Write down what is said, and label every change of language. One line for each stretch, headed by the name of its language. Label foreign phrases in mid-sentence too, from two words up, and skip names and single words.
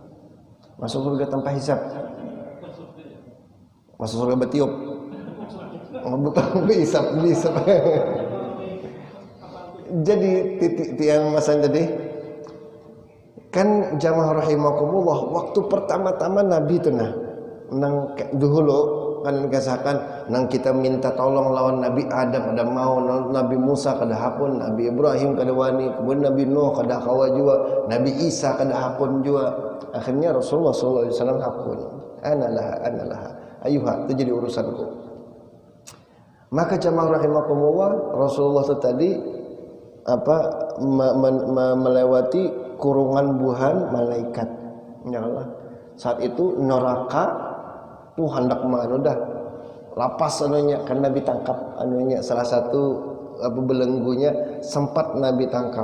Banjar: Masuk surga tanpa hisab. Masuk surga bertiup. Bukan hisab. Jadi titik yang masan tadi kan jamaah rahimakumullah, waktu pertama-tama Nabi itu nang dahulu kan dikasahkan nang kita minta tolong lawan Nabi Adam ada mau, Nabi Musa kada hapun, Nabi Ibrahim kada wani, kemudian Nabi Nuh kada kawa juga, Nabi Isa kada hapun juga. Akhirnya Rasulullah
Arabic: صلى الله عليه وسلم
Banjar: hapun. Analah ayuha, itu jadi urusanku. Maka jamaah rahimakumullah, Rasulullah itu tadi melewati kurungan buhan malaikat. Ya Allah. Saat itu neraka tuh hendak dah lapas anunya kan Nabi tangkap anunya salah satu belenggunya sempat Nabi tangkap.